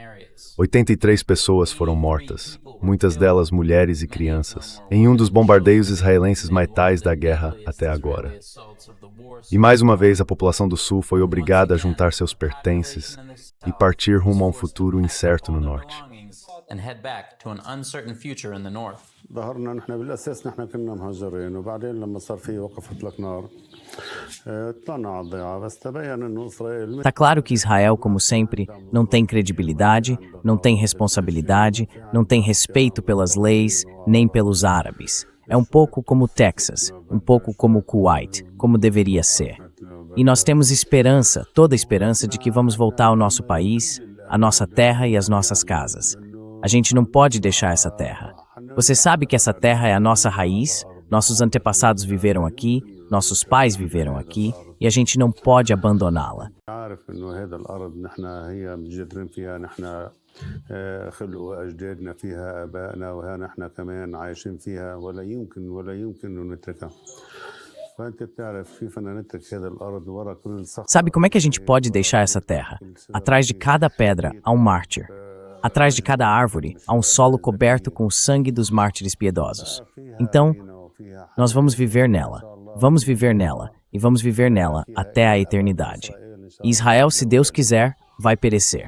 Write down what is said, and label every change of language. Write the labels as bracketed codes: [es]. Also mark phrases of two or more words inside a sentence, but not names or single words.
[pt] 83 pessoas foram mortas, muitas delas mulheres e crianças, em um dos bombardeios israelenses mais letais da guerra até agora. E mais uma vez a população do sul foi obrigada a juntar seus pertences e partir rumo a um futuro incerto no norte. [ar] ظهرنا نحن بالاساس نحن كنا مهجرين وبعدين لما صار في وقف اطلاق نار طلعنا على الضيعه بس تبين انه اسرائيل [pt] Tá claro que Israel, como sempre, não tem credibilidade, não tem responsabilidade, não tem respeito pelas leis, nem pelos árabes. É um pouco como o Texas, um pouco como o Kuwait, como deveria ser. E nós temos esperança, toda esperança de que vamos voltar ao nosso país, à nossa terra e às nossas casas. A gente não pode deixar essa terra. Você sabe que essa terra é a nossa raiz, nossos antepassados viveram aqui, nossos pais viveram aqui, e a gente não pode abandoná-la. [ar] خلقوا أجدادنا فيها آبائنا وها نحن كمان عايشين فيها ولا يمكن إنه نتركها. فأنت بتعرف كيف بدنا نترك هذا الأرض ورا كل صخرة. [pt] Sabe como é que a gente pode deixar essa terra? Atrás de cada pedra há um mártir. Atrás de cada árvore há um solo coberto com o sangue dos mártires piedosos. Então, nós vamos viver nela. Vamos viver nela. E vamos viver nela até a eternidade. E Israel, se Deus quiser, vai perecer.